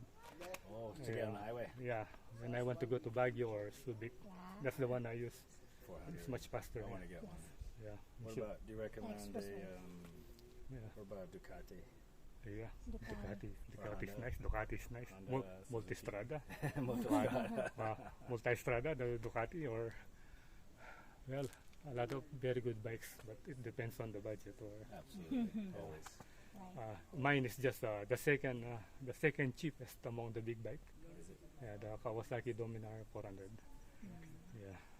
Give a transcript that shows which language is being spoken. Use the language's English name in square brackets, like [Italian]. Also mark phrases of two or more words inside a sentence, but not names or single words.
[English] Oh, to get on the highway. Yeah. When I want to go to Baguio or Subic, that's the one I use. 400. It's much faster. I want to get one. Yeah. What You should- about? Do you recommend Expressway. Yeah. What about Ducati? Yeah. Ducati. Ducati is Honda. nice. Ducati is nice. Honda, Multistrada. Motorstrada. Multistrada, the Ducati, or well, a lot of very good bikes, but it depends on the budget. Or Absolutely. Always. mine is just the second cheapest among the big bike. Is it? Yeah, the Kawasaki Dominar 400. Yeah.